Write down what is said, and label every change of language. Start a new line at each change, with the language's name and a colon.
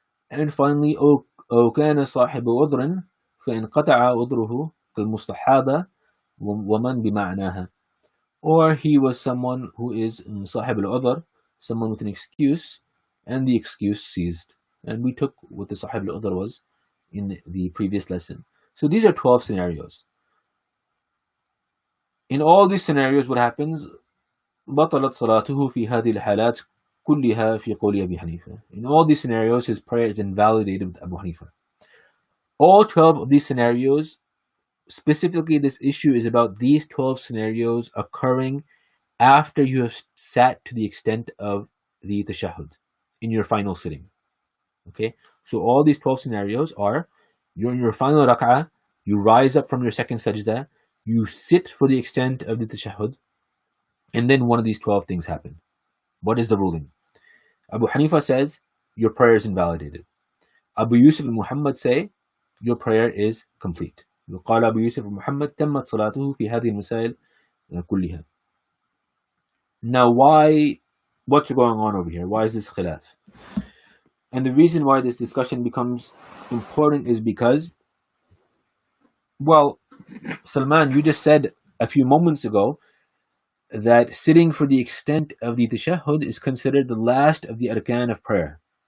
English: And finally,
Arabic: أو كان صاحب عذر فانقطع عذره كالمستحاضة ومن بمعناها,
English: or he was someone who is صاحب العذر, someone with an excuse, and the excuse ceased. And we took what the صاحب العذر was in the previous lesson. So these are 12 scenarios. In all these scenarios, what happens?
Arabic: بطلت صلاته في هذه الحالات كلها في قول أبي حنيفة.
English: In all these scenarios, his prayer is invalidated with Abu Hanifa. All 12 of these scenarios, specifically this issue is about these 12 scenarios occurring after you have sat to the extent of the tashahhud in your final sitting. Okay, so all these 12 scenarios are, you're in your final rak'ah, you rise up from your second sajda, you sit for the extent of the tashahhud, and then one of these 12 things happen. What is the ruling? Abu Hanifa says, your prayer is invalidated. Abu Yusuf and Muhammad say, your prayer is complete.
Arabic: قال أبو يوسف ومحمد تمت صلاته في هذه المسائل كلها.
English: Now what's going on over here? Why is this khilaf? And the reason why this discussion becomes important is because, well, Salman, you just said a few moments ago that sitting for the extent of the tashahhud is considered the last of the arkan of prayer.